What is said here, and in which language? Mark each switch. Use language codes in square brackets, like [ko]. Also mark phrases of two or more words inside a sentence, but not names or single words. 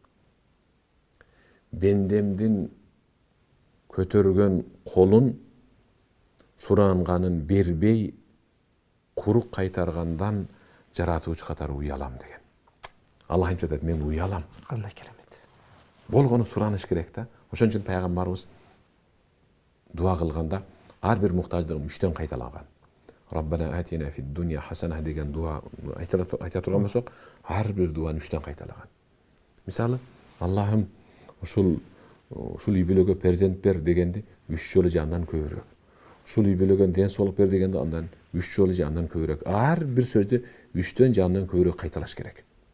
[ky] Бендемдин көтөргөн колун суранганын бербей, курук кайтаргандан жаратуучу катары уялам деген. Аллах айтат, мен уялам. Кандай керемет. Болгону сураныш керек да. Ошон үчүн пайгамбарыбыз дуа кылганда ар бир муктаждыгын 3төн кайталаган. [ar] رَبَّنَا آتِنَا فِي الدُّنْيَا حَسَنَة [ky] деген дуа айта турган болсок, ар бир дуаны 3төн кайталаган. Мисалы, Аллахым ушул үй бүлөгө перзент бер дегенди 3 жолу же андан көбүрөөк. Ушул үй бүлөгө ден соолук бер дегенди андан 3 жолу же андан көбүрөөк. Ар бир сөздү 3төн же андан көбүрөөк кайталаш керек.